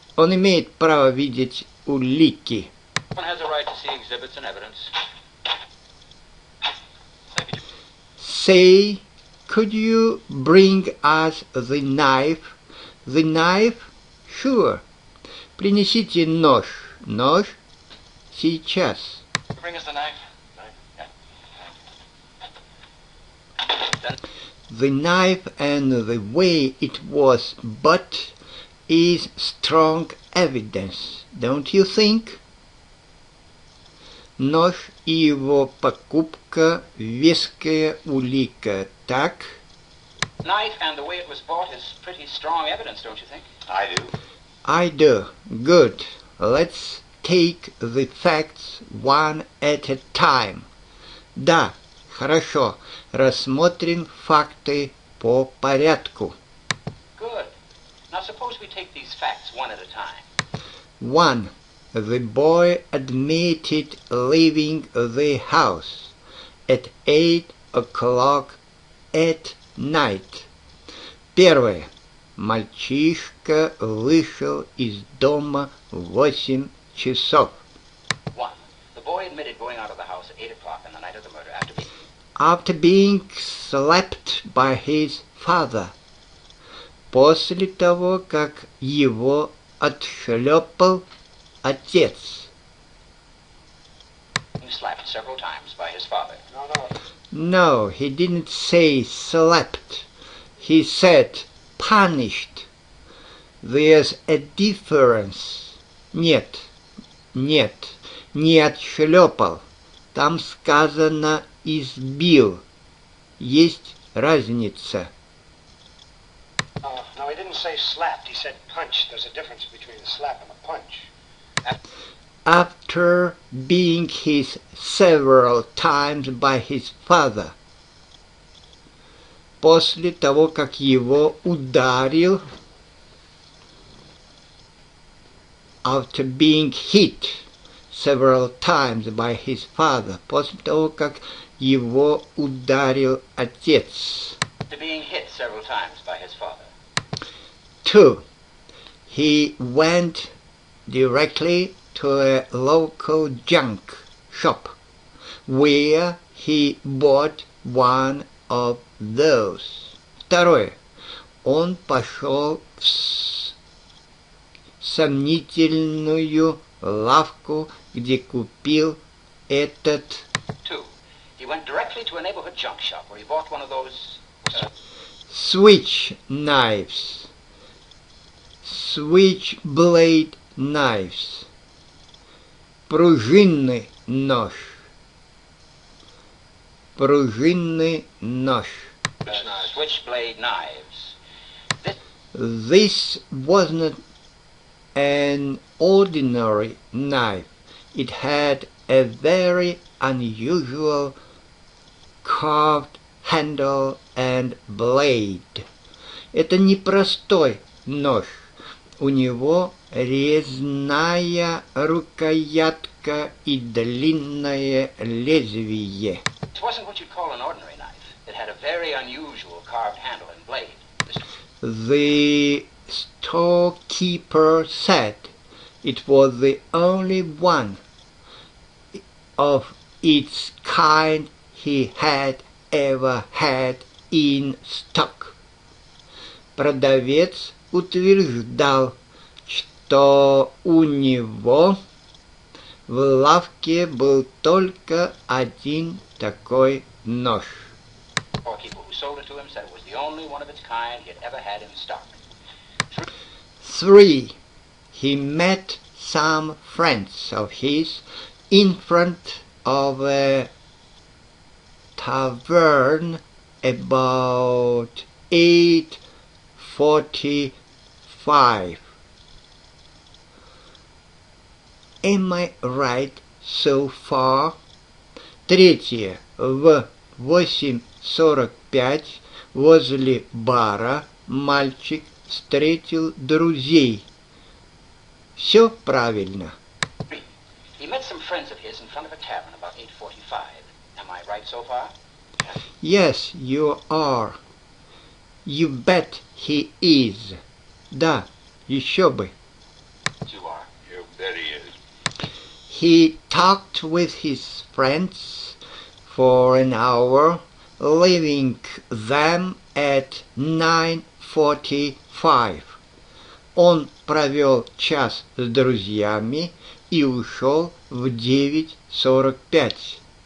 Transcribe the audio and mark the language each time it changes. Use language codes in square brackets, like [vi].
[ru] Он имеет право видеть улики. [en] One has a right to see exhibits and evidence. Say, could you bring us the knife? The knife? Sure. [ru] Принесите нож. Нож? Сейчас. [en] Bring us the knife. The knife and the way it was bought is strong evidence, don't you think? [ru] Нож и его покупка – веская улика, так? [en] Knife and the way it was bought is pretty strong evidence, don't you think? I do. I do. Good. Let's take the facts one at a time. [ru] Да, хорошо. Рассмотрим факты по порядку. [en] Good. Now suppose we take these facts one at a time. 1. The boy admitted leaving the house at 8 o'clock at night. [ru] Первое. Мальчишка вышел из дома в 8 часов. [en] 1. The boy admitted going out of the house at 8 o'clock on the night of the murder After being slapped by his father. [ru] После того, как его отшлепал отец. [en] He was slapped several times by his father. No, he didn't say slapped. He said punished. There's a difference. [ru] Нет, не отшлепал. Там сказано избил. Есть разница. [en] No, he didn't say slapped. He said punched. There's a difference between a slap and a punch. After being hit several times by his father. [ru] После того, как его ударил. [en] After being hit several times by his father. [ru] После того, как его ударил отец. [en] After being hit several times by his father. 2. He went directly to a local junk shop where he bought one of those. [ru] Второе. Он пошел в сомнительную лавку, где купил этот. [en] 2. He went directly to a neighborhood junk shop where he bought one of those Switch knives. Switchblade knives. [ru] Пружинный нож. Пружинный нож. [en] Switchblade knives. This was not an ordinary knife. It had a very unusual carved handle and blade. [ru] Это не простой нож. У него резная рукоятка и длинное лезвие. [en] It wasn't what you'd call an ordinary knife. It had a very unusual carved handle and blade. The storekeeper said it was the only one of its kind he had ever had in stock. [ru] Продавец утверждал, что у него в лавке был только один такой нож. [en] The storekeeper who sold it to him said it was the only one of its kind he had ever had in stock. 3. He met some friends of his in front of a tavern about 8:45. Am I right so far? [ru] Третье. В 8:45 возле бара мальчик встретил друзей. Все правильно. [en] He met some friends of his in front of a tavern about 8:45. Am I right so far? Yes, you are. You bet he is. [ru] Да, еще бы. [en] You are. You bet he is. He talked with his friends for an hour, leaving them at 9:45. [ru] Он провел час с друзьями и ушел в 9:45.